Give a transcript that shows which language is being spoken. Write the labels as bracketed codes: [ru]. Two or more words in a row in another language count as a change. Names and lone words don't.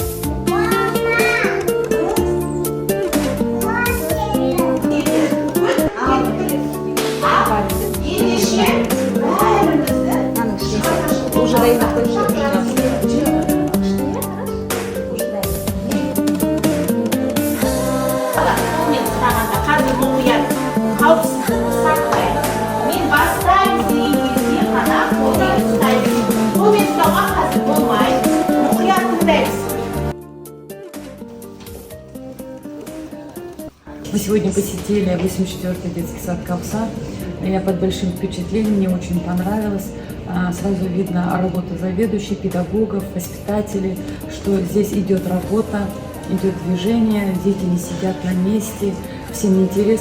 [kk] Ендеше бәрімізді уже дайындап мен сұрағанда қазір мұқият қауіпсіздікті сақтайық. Мен бастаймын деген кезде ғана қолмен ұстаймын. Қолмен ұстауға қазір болмайды. Мұқият тыңдаймыз. [ru] Мы сегодня посетили 84-й детский сад Кавса. Я под большим впечатлением, мне очень понравилось. Сразу видно работа заведующих, педагогов, воспитателей, что здесь идет работа, идет движение, дети не сидят на месте, всем интересно.